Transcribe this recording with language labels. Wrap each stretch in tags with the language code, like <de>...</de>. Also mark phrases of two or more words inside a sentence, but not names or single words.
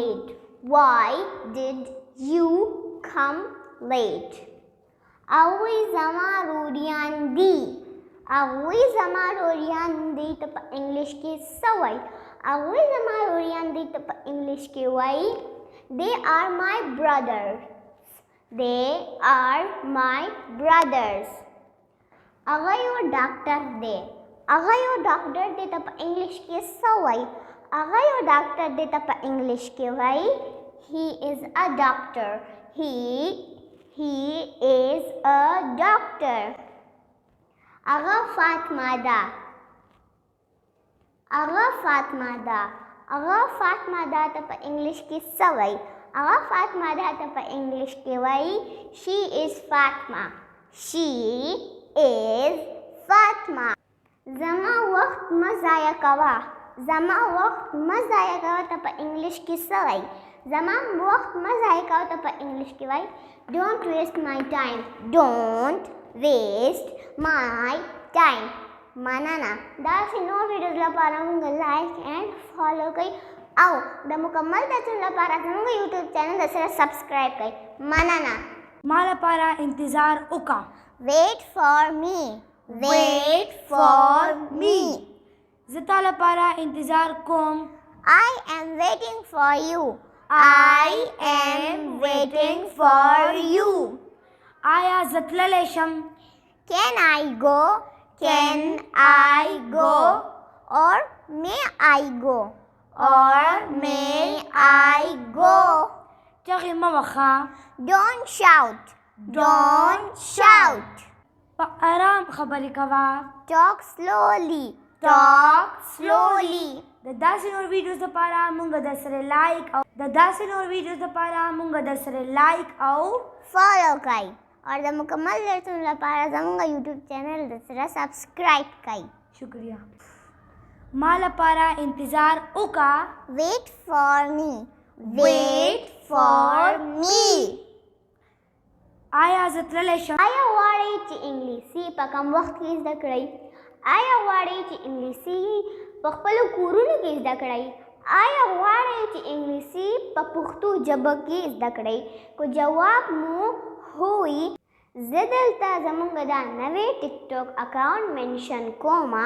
<ps>late هغوی زما روریان دي ته په انګلیش کې څه وایي ته په انګلیش کې وایي</ps> <en>they are my brothers</en> <ps>هغه یو ډاکټر دی ته په انګلیش کې څه وایي ته په انګلیش کې وایي</ps> <en>he is a doctor</en> <ps>هغه فاطمه ده ته په انګلیش کې څه وایي ته په انګلیش کې وایي</ps> <en>she is Fatma</en> <ps>زما وخت مه ضایع کوه ته په انګلیش کې څه وایي ته په انګلیش کې وایي</ps> <en>don't waste my time</en> <ps>مننه. داسې نور ویډیوز لپاره مونږ</ps> <en>like and follow</en> <ps>کوئ او د مکمل درسونو لپاره زمونږ یوټیوب چینل سره سبسکرایب کوئ. مننه. ما لپاره انتظار وکړه.</ps> <en>Wait for me. Wait for me.</en> <ps>زه تا لپاره انتظار کوم.</ps> <en>I am waiting for you. I am waiting for you.</en> <ps>آیا زه تللی شم؟</ps> <en>Can I go? Can I go? Or may I go? Or may I go?</en> <ps>چغې مه وهه.</ps> <en>Don't shout. Don't shout.</en> <ps>په آرام خبرې کوه.</ps> <en>Talk slowly. Talk slowly.</en> <ps>د داسې نور ویډیوز لپاره مونږ درسره لایک او follow کوئ اور د مکمل درسونو لپاره زمونږ یوټیوب چینل سره سبسکرایب کوئ. شکریہ. ما لپاره انتظار وکړه.</ps> <en>Wait for me. Wait for me.</en> <ps>آیا زه تللی شم؟ آیا غواړئ چې انګلیسي په کم وخت کې زده کړئ؟ آیا غواړئ چې انګلیسي په خپلو کورونو کې زده کړئ؟ آیا غواړئ چې انګلیسي په پښتو ژبه کې زده کړئ؟ که جواب مو هوی زه دلته زمونږ دا نوی ټیک ټاک</ps> <en>account mention</en> <ps>کومه.</ps>